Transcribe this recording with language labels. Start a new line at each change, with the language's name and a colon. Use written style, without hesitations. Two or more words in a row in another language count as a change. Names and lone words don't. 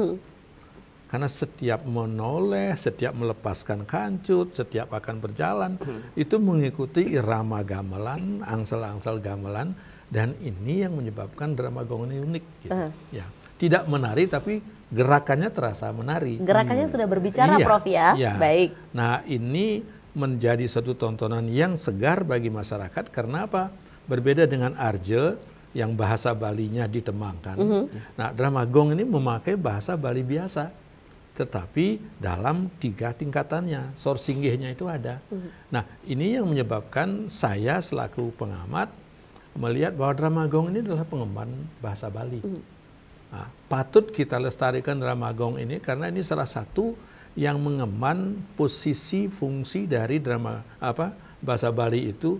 Indonesian: Karena setiap menoleh, setiap melepaskan kancut, setiap akan berjalan, itu mengikuti irama gamelan, angsal-angsal gamelan, dan ini yang menyebabkan drama gong ini unik. Gitu. Ya. Tidak menari, tapi gerakannya terasa menari. Gerakannya sudah berbicara, iya, Prof ya? Iya. Baik. Nah, ini menjadi suatu tontonan yang segar bagi masyarakat, karena apa? Berbeda dengan Arje, yang bahasa Balinya ditemangkan. Nah, drama gong ini memakai bahasa Bali biasa. Tetapi dalam 3 tingkatannya, sorsinggihnya itu ada. Nah, ini yang menyebabkan saya selaku pengamat melihat bahwa drama gong ini adalah pengemban bahasa Bali. Nah, patut kita lestarikan drama gong ini karena ini salah satu yang mengemban posisi fungsi dari drama bahasa Bali itu.